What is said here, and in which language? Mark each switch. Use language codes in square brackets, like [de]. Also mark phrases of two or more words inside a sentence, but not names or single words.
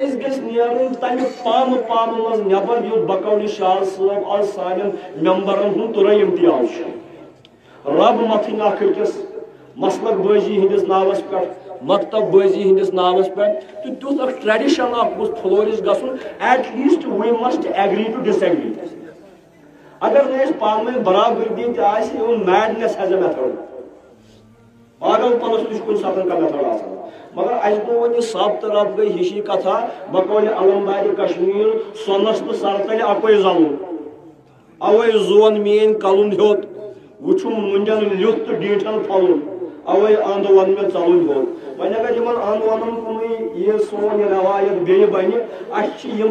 [ks] گژھِ نیرُن تمہِ پامہٕ پامہٕ منٛز نٮ۪بر یُس بقول شاہ صٲب آز سانٮ۪ن ممبرن ہُنٛد تُرٲے امتیاز چھُ رب متھٕنۍ اکھ أکِس مسلک بٲزی ہٕنٛدِس ناوس پٮ۪ٹھ مکتب بٲزی ہٕنٛدِس ناوس پٮ۪ٹھ تہٕ تیُتھ اکھ ٹریڈیشن اکھ گوٚژھ فلورِش گژھُن [en] at least we must agree to disagree [ks] اگر نہٕ اَسہِ پانہٕ ؤنۍ برابردی تہِ آسہِ [en] even madness has a method [ks] پاگل پنس تہِ چھُ کُنہِ ساتہٕ کانٛہہ میتھڈ آسان مگر اَسہِ گوٚو وۄنۍ سب تہٕ رب گٔے ہِشی کتھا بقول علمدارِ کشمیٖر سۄنس تہٕ سر تلہِ اکوے زلُن اوے زون میٲنۍ کلُن ہیوٚت وٕچھُم مُنڈٮ۪ن لیُتھ تہٕ ڈیٖٹھٮ۪ن پھۄلُن اوے اند ون مےٚ ژلُن ہیوٚت وۄنۍ اگر یِمن اند ونن کُنُے یہِ سون یہِ روایت بیٚیہِ بنہِ اَسہِ چھِ یِم